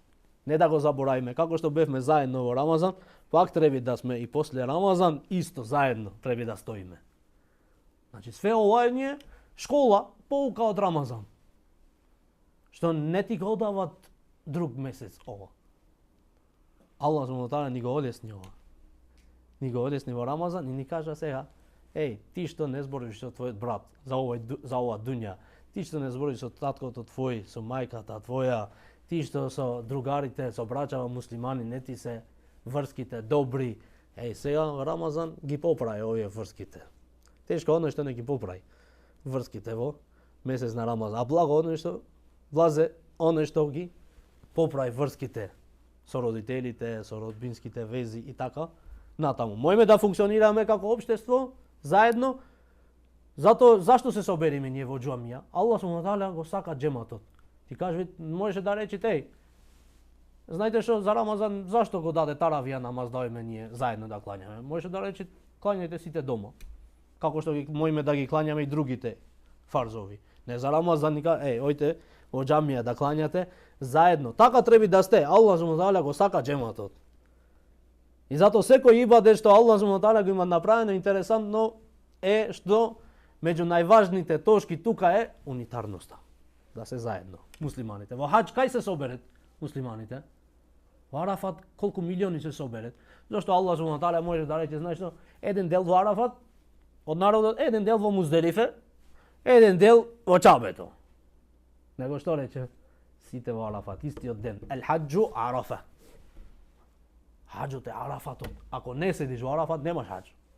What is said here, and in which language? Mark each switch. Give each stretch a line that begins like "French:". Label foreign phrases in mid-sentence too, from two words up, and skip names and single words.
Macedonian: Не да го заборавиме. Како што бевме заедно во Рамазан, пак треба да сме и после Рамазан исто заедно треба да стоиме. Значи, све ова е школа, поука од Рамазан. Што не ти го дават друг месец ова.
Arabic: الله سبحانه تعالى
Macedonian: ни го олесни ова. Ни го олесни во Рамазан и ни кажа сега, ти што не збориш со твојот брат за ова дуња, ти што не збориш со таткото твој, со мајката твоја, ти што со другарите, со брачава муслимани, не ти се врските добри. Сега во Рамазан ги поправи овие врските. Тешко оној што не ги поправи врските во месец на Рамазан. Благо оној што влазе, оној што ги поправи врските со родителите, со родбинските вези и така натаму. Можеме да функционираме како општество заедно. Зашто се собериме ние во џамија?
Arabic: الله سبحانه تعالى
Macedonian: го сака џематот. Ти кажеш, можеше да речете, знаете што за Рамазан зашто го даде таравија намаз да оиме ние заедно да клањаме? Можеше да речете, клањајте сите дома. Како што можеме да ги клањаме и другите фарзови. Не за Рамазан ни ојте во џамија да клањате заедно. Така треба да сте.
Arabic: الله سبحانه تعالى
Macedonian: го сака џематот. И затоа секој ибадет што
Arabic: الله سبحانه تعالى
Macedonian: го има направено интересантно е што меѓу најважните точки тука е унитарноста. Да се заедно муслиманите. Во хаџ кај се соберет муслиманите? Во Арафат колку милиони се соберет? Зашто
Arabic: الله سبحانه تعالى
Macedonian: може да рече, знаеш што, еден дел во Арафат од народот, еден дел во Музделифе, еден дел во Чабето. Него што рече? Сите во Арафат, истиот ден.
Arabic: الحج عرفة.
Macedonian: Хаџот е Арафатот. Ако не седиш во Арафат, немаш хаџ.